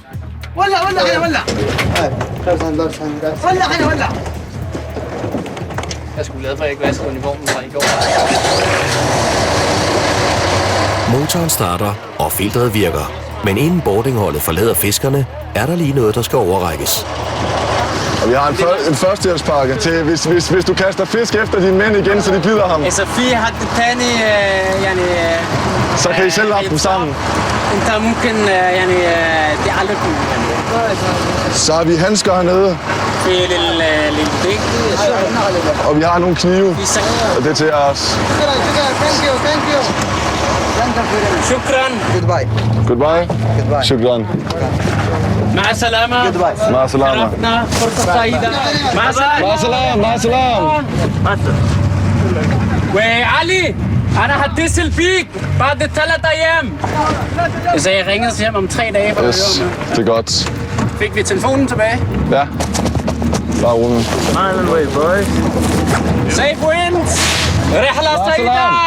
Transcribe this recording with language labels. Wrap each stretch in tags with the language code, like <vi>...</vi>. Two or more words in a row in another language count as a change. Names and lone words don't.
<da>Jeg skulle glad for, at jeg ikke vaskede uniformen fra i går. Motoren starter, og filtret virker. Men inden boardingholdet forlader fiskerne, er der lige noget, der skal overrækkes. Og vi har en førstehjælpspakke til, hvis du kaster fisk efter dine mænd igen, så de bider ham.</da> <ar>Så في حد تاني يعني</ar> <da>så kan I selv lappe dem sammen.</da> <ar>انت ممكن يعني تعلقهم.</ar> <da>Så har vi handsker hernede. Og vi har nogle knive. Og det er til os.</da> <en>Thank you.</en> <ar>شكرا.</ar> <en>Goodbye. شكرا.</en> <ar>مع السلامة. مع السلامة. فرصة سعيدة. مع السلامة. مع السلامة. مع السلامة. وعلي أنا هتصل بيك بعد 3 أيام.</ar> <da>Så jeg ringede til ham om 3 dage for yes, det er godt. Fik vi telefonen tilbage? Ja. Bare rolig.</da> <en>Island way, boys. Safe winds.</en> <ar>رحلة سعيدة.</ar>